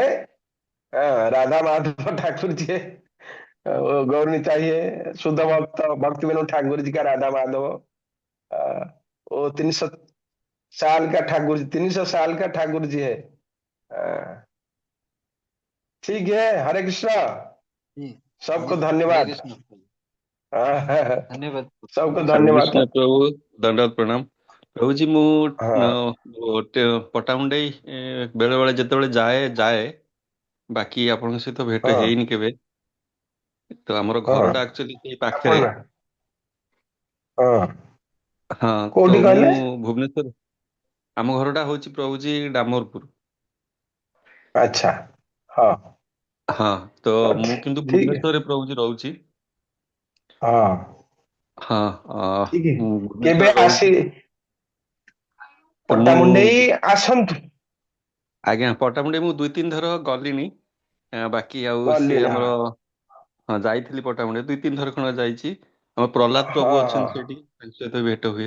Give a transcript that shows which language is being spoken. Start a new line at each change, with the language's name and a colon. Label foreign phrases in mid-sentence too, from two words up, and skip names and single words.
Hindi: हाँ, राधा माधव ठाकुर जी है। वो गौरनी चाहिए, शुद्ध भक्त भक्ति विनोद ठाकुर जी का राधा माधव। वो 300 साल का ठाकुर जी, 300 साल का ठाकुर जी है। ठीक है, हरे कृष्णा, जी जी, सबको हरे धन्यवाद। कृष्ण। सबको धन्यवाद। हरे धन्यवाद। कृष्ण प्रभु, दंडवत प्रणाम। प्रभु जी ମୁଁ हाँ
Odia: ପଟ୍ଟାମୁଣ୍ଡାଇ ବେଳେ ବେଳେ ଯେତେବେଳେ ଯାଏ ବାକି ଆପଣଙ୍କ ସହିତ ଭେଟ
Hindi: हाँ
Odia: ହେଇନି କେବେ। ତ ଆମର
Hindi: हाँ,
Odia: ଘରଟା ଆକ୍ଚୁଆଲି ସେଇ ପାଖରେ। ଆପଣ, हाँ, ହଁ, ତ କୋଉଠି ମୁଁ କହିଲେ? ଭୁବନେଶ୍ୱର, ଆମ ଘରଟା ହଉଛି ପ୍ରଭୁଜୀ ଡାମରପୁର।
Hindi: अच्छा, हाँ,
Odia: ହଁ, ତ ମୁଁ
Hindi: अच्छा,
Odia: କିନ୍ତୁ
Hindi: ठीक है।
Odia: ଭୁବନେଶ୍ୱରରେ ପ୍ରଭୁଜୀ ରହୁଛି।
Hindi: हाँ,
Odia: ହଁ,
Hindi: ठीक है।
Odia: ମୁଁ କେବେ ଭୁବନେଶ୍ୱରରେ ରହୁଛି। ଆସି ତ ମୁଁ ପଟ୍ଟାମୁଣ୍ଡେଇ ଆସନ୍ତୁ। ଆଜ୍ଞା ପଟ୍ଟାମୁଣ୍ଡାଇ ମୁଁ 2-3 ଥର ଗଲିଣି। ବାକି ଆଉ ସେ ଗଲିଣି, ଆମର, ହଁ ହଁ ଯାଇଥିଲି ପଟ୍ଟାମୁଣ୍ଡାଇ 2-3 ଥର ଖଣ୍ଡେ ଯାଇଛି। ଆମ ପ୍ରହ୍ଲାଦ ପ୍ରଭୁ ହଁ ଅଛନ୍ତି ସେଠି, ତାଙ୍କ ସହିତ ଭେଟ ହୁଏ।